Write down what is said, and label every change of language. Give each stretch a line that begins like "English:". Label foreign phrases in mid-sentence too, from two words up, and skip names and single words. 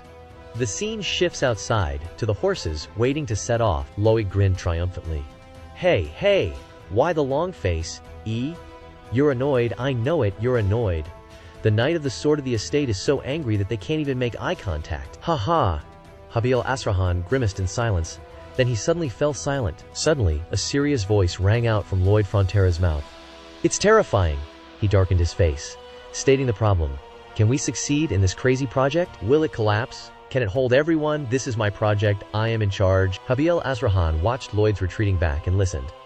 English: The scene shifts outside, to the horses, waiting to set off. Lloyd grinned triumphantly. Hey, why the long face, E? You're annoyed, I know it, you're annoyed. The Knight of the Sword of the Estate is so angry that they can't even make eye contact. Ha ha! Habiel Asrahan grimaced in silence. Then he suddenly fell silent. Suddenly, a serious voice rang out from Lloyd Frontera's mouth. "It's terrifying!" He darkened his face, stating the problem. "Can we succeed in this crazy project? Will it collapse? Can it hold everyone? This is my project, I am in charge." Habiel Asrahan watched Lloyd's retreating back and listened.